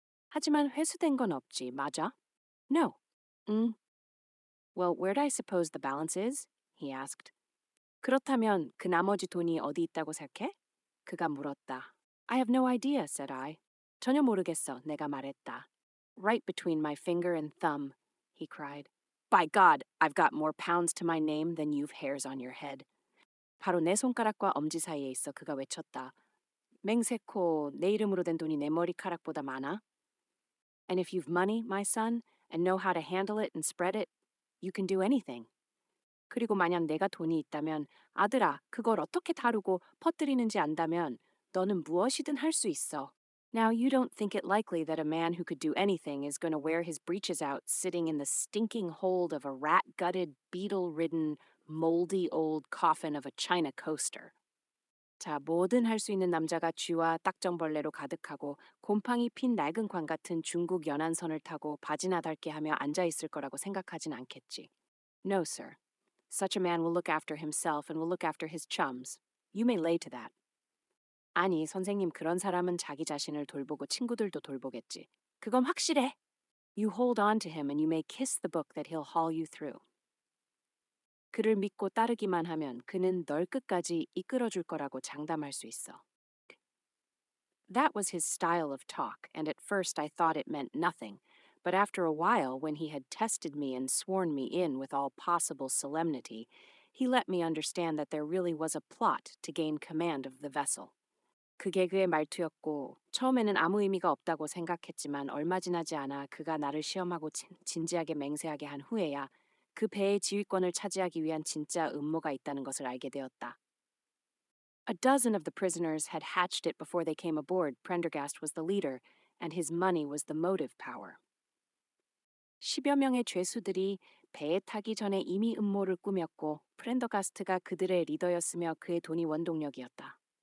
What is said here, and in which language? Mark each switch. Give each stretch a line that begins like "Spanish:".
Korean: 하지만 회수된 건 없지, 맞아?
English: No.
Korean: 응.
English: Well, where do I suppose the balance is? He asked.
Korean: 그렇다면 그 나머지 돈이 어디 있다고 생각해? 그가 물었다.
English: I have no idea, said I.
Korean: 전혀 모르겠어, 내가 말했다.
English: Right between my finger and thumb, he cried. By God, I've got more pounds to my name than you've hairs on your head.
Korean: 바로 내 손가락과 엄지 사이에 있어, 그가 외쳤다. 맹세코, 내 이름으로 된 돈이 내 머리카락보다 많아?
English: And if you've money, my son, and know how to handle it and spread it, you can do anything.
Korean: 그리고 만약 내가 돈이 있다면, 아들아, 그걸 어떻게 다루고 퍼뜨리는지 안다면, 너는 무엇이든 할 수 있어.
English: Now, you don't think it likely that a man who could do anything is going to wear his breeches out sitting in the stinking hold of a rat-gutted, beetle-ridden, moldy old coffin of a China coaster.
Korean: 자, 뭐든 할 수 있는 남자가 쥐와 딱정벌레로 가득하고 곰팡이 핀 낡은 관 같은 중국 연안선을 타고 바지나 닳게 하며 앉아 있을 거라고 생각하진 않겠지.
English: No, sir. Such a man will look after himself and will look after his chums. You may lay to that.
Korean: 아니, 선생님, 그런 사람은 자기 자신을 돌보고 친구들도 돌보겠지. 그건 확실해.
English: You hold on to him and you may kiss the book that he'll haul you through.
Korean: 그를 믿고 따르기만 하면 그는 널 끝까지 이끌어줄 거라고 장담할 수 있어.
English: That was his style of talk, and at first I thought it meant nothing, but after a while, when he had tested me and sworn me in with all possible solemnity, he let me understand that there really was a plot to gain command of the vessel.
Korean: 그게 그의 말투였고 처음에는 아무 의미가 없다고 생각했지만 얼마 지나지 않아 그가 나를 시험하고 진지하게 맹세하게 한 후에야 그 배의 지휘권을 차지하기 위한 진짜 음모가 있다는 것을 알게 되었다.
English: A dozen of the prisoners had hatched it before they came aboard. Prendergast was the leader, and his money was the motive power.
Korean: 10여 명의 죄수들이 배에 타기 전에 이미 음모를 꾸몄고 프렌더가스트가 그들의 리더였으며 그의 돈이 원동력이었다.